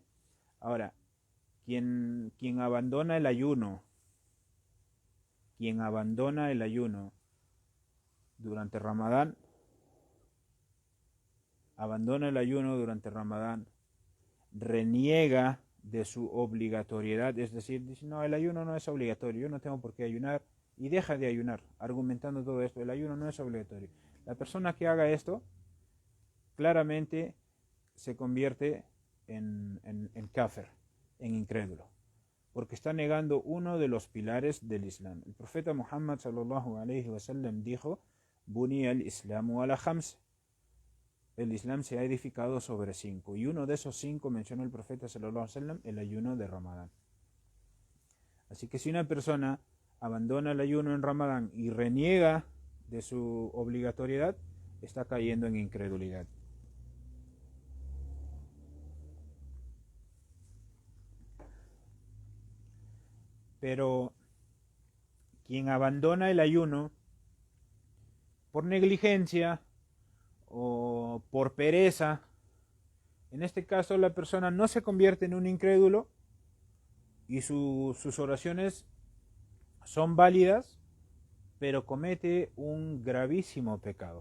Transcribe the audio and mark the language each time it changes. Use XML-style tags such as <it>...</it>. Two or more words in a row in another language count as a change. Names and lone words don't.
<es>Ahora, quien abandona el ayuno, durante Ramadán, reniega de su obligatoriedad, es decir, dice, no, el ayuno no es obligatorio, yo no tengo por qué ayunar, y deja de ayunar, argumentando todo esto, el ayuno no es obligatorio. La persona que haga esto, claramente se convierte en kafir, en incrédulo, porque está negando uno de los pilares del Islam. El profeta</es> <ar>Muhammad صلى الله عليه وسلم dijo, بني الإسلام على خمس,</ar> <es>el Islam se ha edificado sobre 5, y uno de esos 5 mencionó el profeta</es> <ar>صلى الله عليه وسلم,</ar> <es>el ayuno de Ramadán. Así que si una persona abandona el ayuno en Ramadán y reniega de su obligatoriedad, está cayendo en incredulidad. Pero quien abandona el ayuno por negligencia o por pereza, en este caso la persona no se convierte en un incrédulo y sus oraciones son válidas, pero comete un gravísimo pecado.</es>